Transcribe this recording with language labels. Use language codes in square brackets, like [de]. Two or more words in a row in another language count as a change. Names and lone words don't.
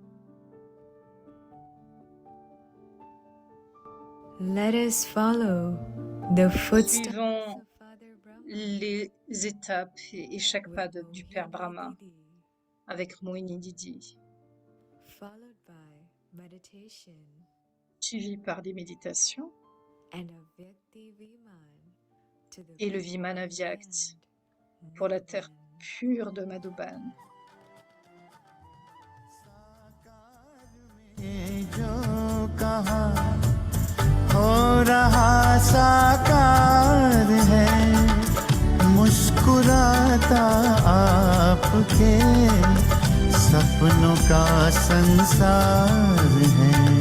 [fr] Suivons les étapes et chaque pas du Père Brahma avec Mohini Didi, suivi par des méditations et le Vimana Vyakt pour la terre pure de Madhuban. [hi] जो कहा हो रहा साकार है मुस्कुराता आपके सपनों का संसार है